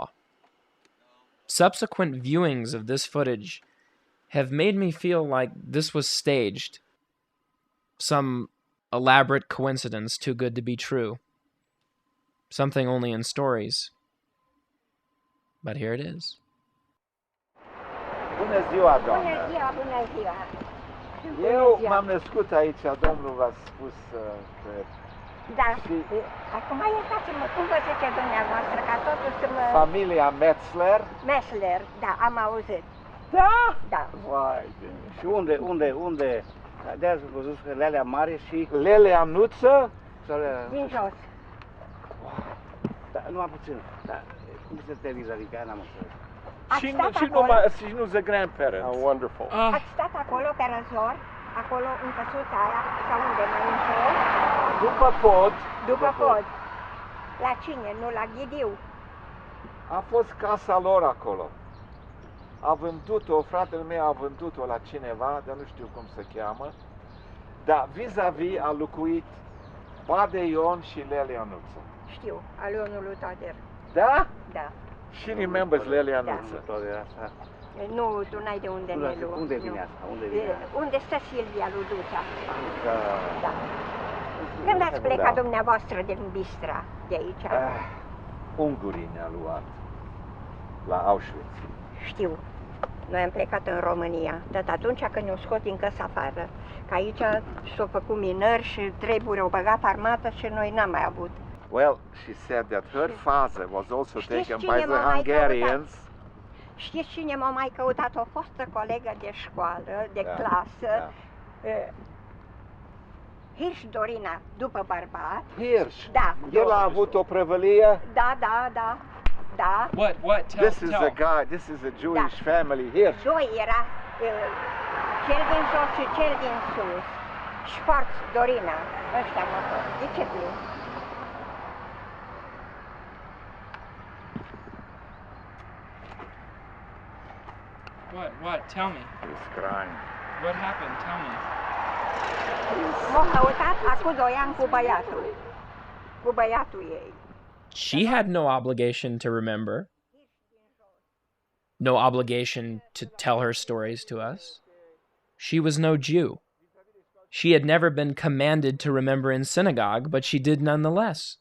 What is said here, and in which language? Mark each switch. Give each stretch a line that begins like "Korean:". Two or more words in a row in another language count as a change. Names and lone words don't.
English: Subsequent viewings of this footage have made me feel like this was staged. Some elaborate coincidence too good to be true. Something only in stories. But here it is.
Romanian: Bună ziua, doamnă! bună ziua! Eu m-am născut aici, domnul v-a spus, cred. Da, Și- acum iertați-mă, cum vă zice dumneavoastră, ca totul să mă... Familia Metzler. Metzler, da, am auzit. Da? Da. Vai de... Și unde? De-aia v-a zis că Lelea Mare și... Lelea Nuță? Sau Lelea... Din jos. Da, numai puțin. Da, cum se televiza, adică n-am înțeles. Și nu
English: the grandparents. How wonderful.
Romanian: Ați stat acolo pe răzor, acolo în căsuța aia, sau unde mai în jos, După pod. după pod. La cine? Nu la Ghidiu. A fost casa lor acolo. A vândut-o, fratele meu a vândut-o la cineva, dar nu știu cum se cheamă. Dar vis-a-vis a locuit Bade Ion și Lelea Nuță. Știu, Alionul lui Toader. Da? Da.
English: She remembers Lelea
Romanian: Da.
English: Nuță.
Romanian: Toate asta. Nu, tu n-ai de unde ne luăm. Unde Nu. vine asta? Unde vine asta? Unde stă Silvia lui Duța? Da. Da. Când ați plecat Da. dumneavoastră din Bistra, de aici? Ungurii ne-a luat la Auschwitz. Știu. Noi am plecat în România, tot atunci când ne-au scos din căsa afară. Că aici s-au făcut minări și treburi, au băgat armată și noi n-am mai avut.
English: Well, she said that her father was also
Romanian: Știți
English: taken
Romanian: cine
English: by the
Romanian: m-a mai
English: Hungarians.
Romanian: Știți cine m-a mai căutat? O fostă colegă de școală, de Da, clasă, da. Hirsch Dorina, după bărbat. Hirsch. Da. El a avut o prăvălie. Da.
English: What? This is a guy, this is a Jewish family, Hirsch.
Romanian: Doi era cel din jos și cel din sus. Schwarz, Dorina, ăștia mă tot. De ce plâng?
English: What? Tell me. He's crying. What happened? Tell me.
Romanian: M-a căutat acum 2 ani cu băiatul. Cu băiatul ei.
English: She had no obligation to remember. No obligation to tell her stories to us. She was no Jew. She had never been commanded to remember in synagogue, but she did nonetheless.